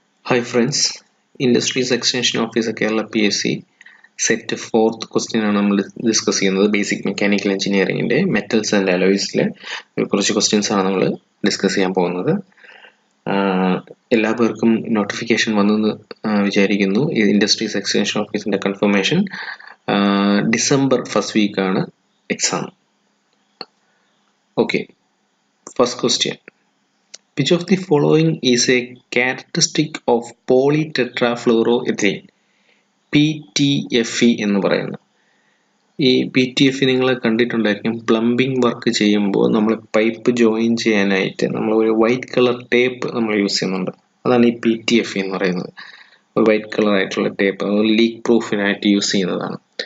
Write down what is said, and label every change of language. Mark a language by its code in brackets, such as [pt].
[en] Hi friends, Industries Extension Officer Kerala PSC set 4th question [ml] ആണ് നമ്മൾ discuss ചെയ്യുന്നത്. Basic mechanical എഞ്ചിനീയറിംഗിൻ്റെ metals and അലോയ്സിലെ കുറച്ച് questions ആണ് നമ്മൾ ഡിസ്കസ് ചെയ്യാൻ പോകുന്നത്. എല്ലാ പേർക്കും നോട്ടിഫിക്കേഷൻ വന്നെന്ന് വിചാരിക്കുന്നു. ഇൻഡസ്ട്രീസ് എക്സ്റ്റൻഷൻ ഓഫീസിൻ്റെ confirmation December first വീക്കാണ് exam. Okay, first question. [en] Which of the following is a characteristic of Polytetra-flouro ethylene? [ml] PTFE എന്ന് പറയുന്നത്. ഈ PTFE നിങ്ങൾ കണ്ടിട്ടുണ്ടായിരിക്കും. പ്ലംബിംഗ് വർക്ക് ചെയ്യുമ്പോൾ നമ്മൾ പൈപ്പ് ജോയിൻ ചെയ്യാനായിട്ട് നമ്മൾ ഒരു വൈറ്റ് കളർ ടേപ്പ് നമ്മൾ യൂസ് ചെയ്യുന്നുണ്ട്. അതാണ് ഈ PTFE എന്ന് പറയുന്നത്. ഒരു വൈറ്റ് കളർ ആയിട്ടുള്ള ടേപ്പ് ലീക്ക് പ്രൂഫിനായിട്ട് യൂസ് ചെയ്യുന്നതാണ്.